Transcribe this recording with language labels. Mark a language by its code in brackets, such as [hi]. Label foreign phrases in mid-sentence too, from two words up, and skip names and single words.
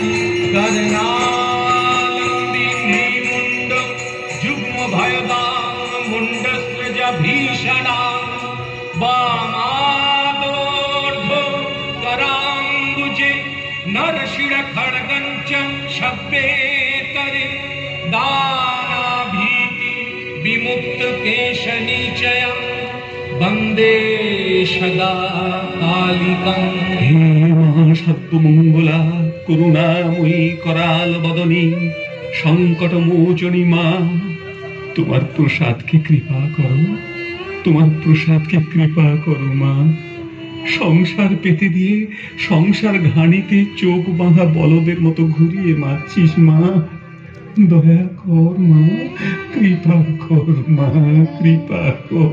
[sa] कर्णालम्बिनी मुण्ड जुग्मभयदां मुण्डस्रज भीषणां वामादोर्ध्व कराम्बुजे नरशिरखड्गं च शब्देतरे दानाभीति विमुक्तकेशनिचयं वन्दे सदा कालिकं हे महासत्त्वमङ्गला [bn] করুণাময়ী করাল বদনী সংকট মোচনী মা তোমার প্রসাদকে কৃপা করো তোমার প্রসাদকে কৃপা করো মা সংসার পেতে দিয়ে সংসার ঘানিতে চোখ বাঁধা বলদের মতো ঘুরিয়ে মারছিস মা দয়া কর মা কৃপা কর মা কৃপা কর